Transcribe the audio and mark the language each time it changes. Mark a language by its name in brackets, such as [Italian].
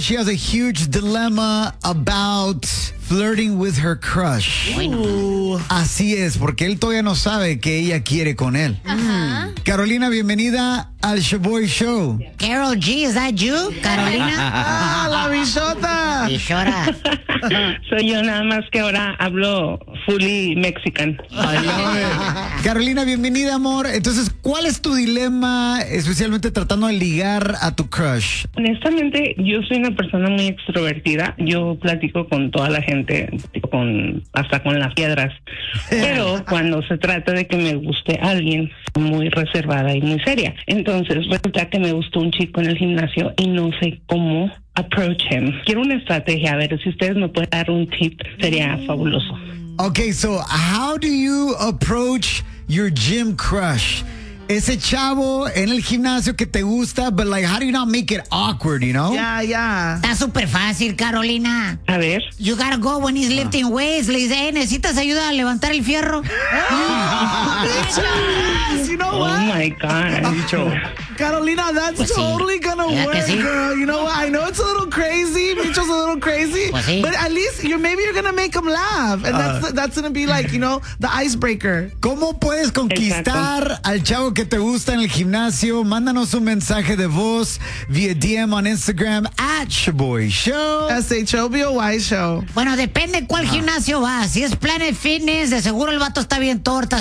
[English] She has a huge dilemma about flirting with her crush. Ooh. [Spanish] Así es, porque él todavía no sabe que ella quiere con él. Uh-huh. Carolina, bienvenida al Shaboy Show. Carol G, ¿es [English] that you, [Spanish] Carolina? ¡Ah, la bichota! ¡Bichota! Soy yo, nada más que ahora hablo [English] fully [Spanish] mexican. Carolina, bienvenida, amor. Entonces, ¿cuál es tu dilema, especialmente tratando de ligar a tu crush? Honestamente, yo soy una persona muy extrovertida. Yo platico con toda la gente, hasta con las piedras. Pero cuando se trata de que me guste alguien, muy reservada y muy seria. Entonces, resulta que me gustó un chico en el gimnasio y no sé cómo [English] approach him. [Spanish] Quiero una estrategia, a ver si ustedes me pueden dar un tip, sería fabuloso. [English] Okay, so how do you approach your gym crush? [Spanish] Ese chavo en el gimnasio que te gusta, [English] but like, how do you not make it awkward, you know? Yeah, yeah. [Spanish] Está súper fácil, Carolina. A ver. [English] You gotta go when he's lifting weights. [Spanish] Le dice, ¿necesitas ayuda a levantar el fierro? [English] Oh, my God. Carolina, that's totally gonna work, girl. You know what? I know it's a little crazy. Micho's a little crazy. But at least, maybe you're gonna make him laugh. And that's gonna be like, you know, the icebreaker. [Spanish] ¿Cómo puedes conquistar al chavo que te gusta en el gimnasio? Mándanos un mensaje de voz via DM [English] on Instagram at [Spanish] Shaboy Show. Shaboy Show. Bueno, depende cuál gimnasio vas. Si es Planet Fitness, de seguro el vato está bien tortas.